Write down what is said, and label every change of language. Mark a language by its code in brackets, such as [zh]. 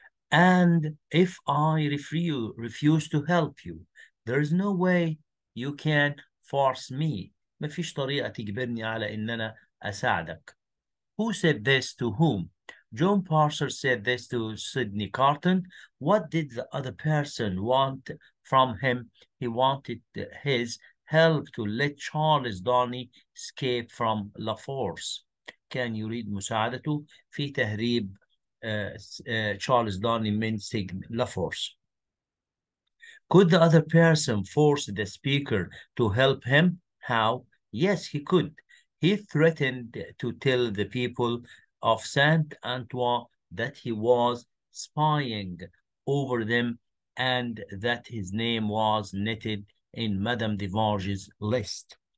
[en] And if I refuse to help you, there is no way you can force me. [ar] ما فيش طريقة تجبرني على إن أنا أساعدك. [en] Who said this to whom? John Parser said this to Sidney Carton. What did the other person want from him? He wanted his help to let Charles Darnley escape from La Force. [ar] كان يريد مساعدته في تهريب Charles Darnley من سجن La Force. [en] Could the other person force the speaker to help him? How? Yes, he could. He threatened to tell the people of Saint-Antoine that he was spying over them and that his name was netted in Madame Devarge's list.